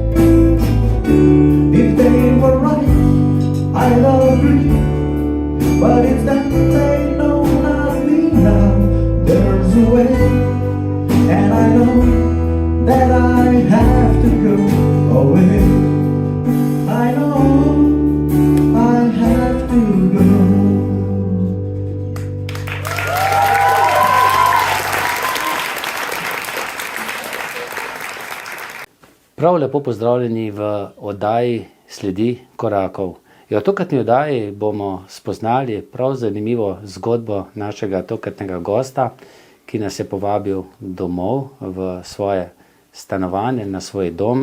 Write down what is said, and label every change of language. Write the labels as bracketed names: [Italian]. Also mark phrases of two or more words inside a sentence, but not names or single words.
[English] If they were right, I'd agree, but if then they know not me now, there's a way, and I know that I have to go away. I know I have to go. [Slovenian] Prav lepo pozdravljeni v oddaji Sledi korakov. V tokratni oddaji bomo spoznali prav zanimivo zgodbo našega tokratnega gosta, ki nas je povabil domov v svoje stanovanje, na svoj dom.